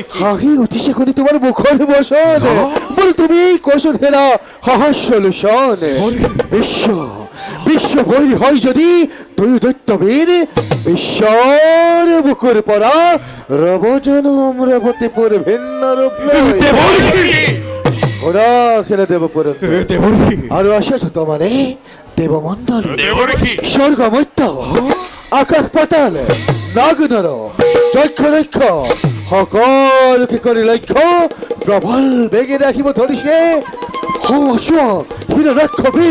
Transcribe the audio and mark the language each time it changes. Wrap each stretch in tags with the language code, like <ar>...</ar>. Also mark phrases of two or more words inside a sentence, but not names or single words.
<as>হাঁহি উঠিছে শুনি তোমাৰ মুখৰ বচন বোলো তুমি কৈছো হেৰা সহস্ৰ লোচন বিশ্ব বৈৰী হয় যদি দুয়ো দৈত্যবীৰ বিশ্বৰ বুকুৰ পৰা ৰব জানো অমৰাৱতীপুৰ ভিন্ন ৰূপ লৈ দেবর্ষি ঘোড়া খেলে দেব পুৰন্দৰ দেবর্ষি আৰু আছে মানে দেৱমণ্ডল দেবর্ষি স্বৰ্গ মধ্য আকাশ পাতাল নাগ নৰ যক্ষ লক্ষ সকলোকে কৰি লক্ষ্য প্ৰবল বেগে ৰাখিব ধৰিছে হিৰণ্যাক্ষবীৰ</as>